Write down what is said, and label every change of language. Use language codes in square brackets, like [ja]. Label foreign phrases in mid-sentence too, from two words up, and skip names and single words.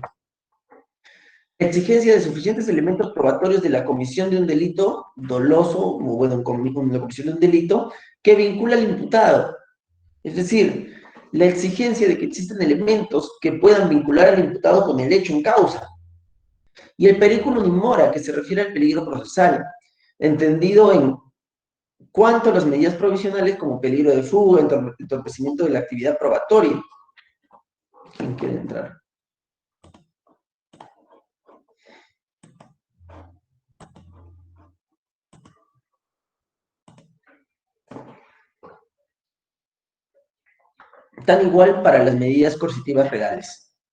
[es] Exigencia de suficientes elementos probatorios de la comisión de un delito doloso, o bueno, la comisión de un delito, que vincula al imputado. Es decir, la exigencia de que existen elementos que puedan vincular al imputado con el hecho en causa. Y el [la] periculum in mora, [es] que se refiere al peligro procesal, entendido en cuanto a las medidas provisionales como peligro de fuga, entorpecimiento de la actividad probatoria. ¿Quién quiere entrar? Tan igual para las medidas coercitivas legales.